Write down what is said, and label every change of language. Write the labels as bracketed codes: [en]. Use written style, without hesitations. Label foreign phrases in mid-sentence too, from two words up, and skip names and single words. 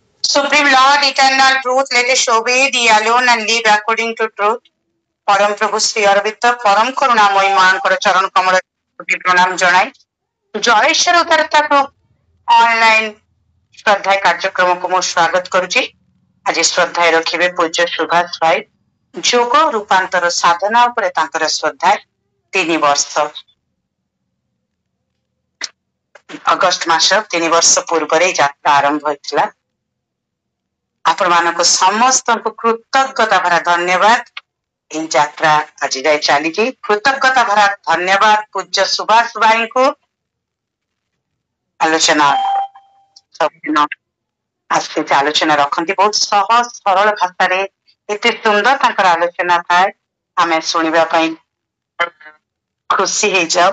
[en] Supreme Lord, eternal truth, let us obey thee alone and live according to truth. [or] ପରମ ପ୍ରଭୁ ଶ୍ରୀ ଅରବିନ୍ଦ ପରମ କରୁଣାମୟୀ ମାଙ୍କର ଚରଣ କମଳ ପ୍ରଣାମ ଜଣାଇ। ଜୟ ଈଶ୍ୱର ଉଦାରତାକୁ ଅନଲାଇନ ଶ୍ରଦ୍ଧା କାର୍ଯ୍ୟକ୍ରମକୁ ମୁଁ ସ୍ୱାଗତ କରୁଛି। ଆଜି ଶ୍ରଦ୍ଧାରେ ରଖିବେ ପୂଜ୍ୟ ସୁଭାଷ ଭାଇ। ଯୋଗ ରୂପାନ୍ତର ସାଧନା ଉପରେ ତାଙ୍କର ଶ୍ରଦ୍ଧା 3 ବର୍ଷ। ଅଗଷ୍ଟ ମାସ 3 ବର୍ଷ ପୂର୍ବରେ ଯାତ୍ରା ଆରମ୍ଭ ହୋଇଥିଲା। ଆପଣମାନଙ୍କୁ ସମସ୍ତଙ୍କୁ କୃତଜ୍ଞତା ଭରା ଧନ୍ୟବାଦ। ଏଇ ଯାତ୍ରା ଆଜି ଯାଏ ଚାଲିଛି। କୃତଜ୍ଞତା ଭରା ଧନ୍ୟବାଦ ପୂଜ୍ୟ ସୁଭାଷ ଭାଇଙ୍କୁ। ଆଲୋଚନା ସବୁଦିନ ଆସିକି ଆଲୋଚନା ରଖନ୍ତି ବହୁତ ସହଜ ସରଳ ଭାଷାରେ, ଏତେ ସୁନ୍ଦର ତାଙ୍କର ଆଲୋଚନା ଥାଏ, ଆମେ ଶୁଣିବା ପାଇଁ ଖୁସି ହେଇଯାଉ।